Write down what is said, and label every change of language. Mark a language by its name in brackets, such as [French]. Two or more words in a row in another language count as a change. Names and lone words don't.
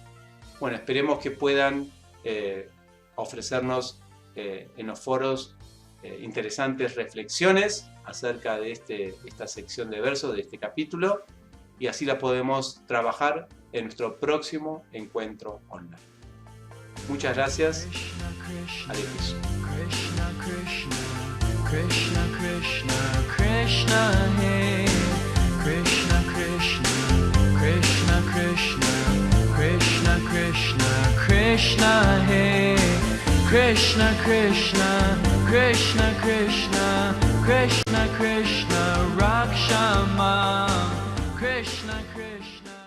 [Spanish] Bueno, esperemos que puedan ofrecernos en los foros interesantes reflexiones acerca de esta sección de versos, de este capítulo, y así la podemos trabajar en nuestro próximo encuentro online. Muchas gracias. Adiós. [Sanskrit] Krishna Krishna Krishna Hare Krishna Krishna Krishna Krishna Krishna Krishna Krishna Hare Krishna Krishna Krishna Krishna Krishna Krishna Rakshama Krishna Krishna